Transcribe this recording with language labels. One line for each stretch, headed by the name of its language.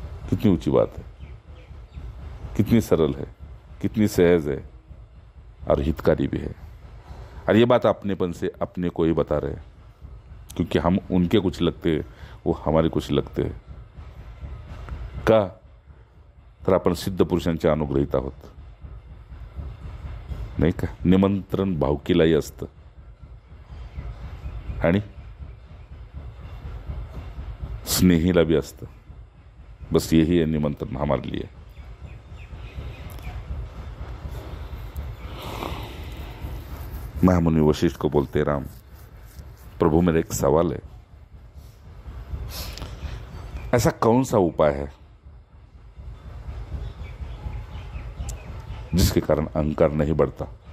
Hindi: कितनी ऊंची बात है, कितनी सरल है, कितनी सहज है और हितकारी भी है। और ये बात अपनेपन से अपने को ही बता रहे हैं, क्योंकि हम उनके कुछ लगते हैं, वो हमारे कुछ लगते हैं का,
Marathi: तर आपण सिद्ध पुरुषांच्या अनुग्रहित आहोत नाही का? निमंत्रण भावकीलाही असतं आणि स्नेहीला भी असतं।
Hindi: बस यही है निमंत्रण हमारे लिए। महामुनि वशिष्ठ को बोलते, राम प्रभु मेरा एक सवाल है, ऐसा कौन सा उपाय है जिसके कारण अहंकार नहीं बढ़ता?